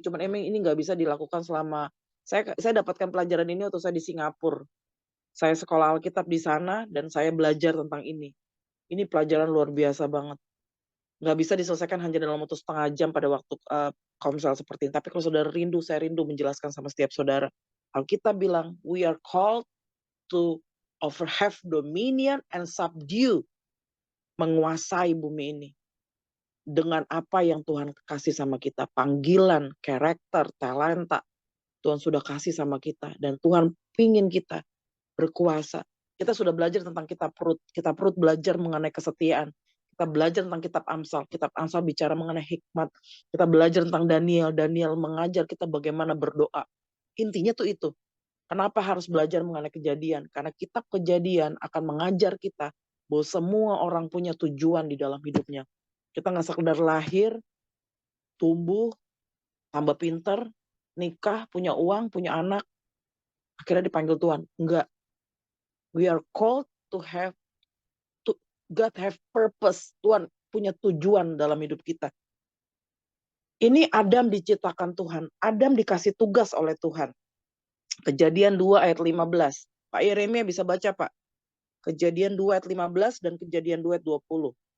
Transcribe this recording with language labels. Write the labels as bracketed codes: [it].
[id] Cuman emang ini nggak bisa dilakukan selama saya dapatkan pelajaran ini waktu saya di Singapura. Saya sekolah Alkitab di sana dan saya belajar tentang ini. Ini pelajaran luar biasa banget. Nggak bisa diselesaikan hanya dalam waktu setengah jam pada waktu komsel seperti ini. Tapi kalau saudara rindu, saya rindu menjelaskan sama setiap saudara. Alkitab bilang, [en] we are called to have dominion and subdue. [id] Menguasai bumi ini. Dengan apa yang Tuhan kasih sama kita. Panggilan, karakter, talenta. Tuhan sudah kasih sama kita. Dan Tuhan pingin kita berkuasa. Kita sudah belajar tentang kitab Rut. Kitab Rut belajar mengenai kesetiaan. Kita belajar tentang kitab Amsal. Kitab Amsal bicara mengenai hikmat. Kita belajar tentang Daniel. Daniel mengajar kita bagaimana berdoa. Intinya tuh itu. Kenapa harus belajar mengenai Kejadian? Karena kitab Kejadian akan mengajar kita bahwa semua orang punya tujuan di dalam hidupnya. Kita nggak sekedar lahir, tumbuh, tambah pinter, nikah, punya uang, punya anak, akhirnya dipanggil Tuhan. Enggak. [en] We are called to have, God have purpose. [id] Tuhan punya tujuan dalam hidup kita. Ini Adam diciptakan Tuhan. Adam dikasih tugas oleh Tuhan. Kejadian 2 ayat 15. Pak Yeremia bisa baca, Pak. Kejadian 2 ayat 15 dan Kejadian 2 ayat 20.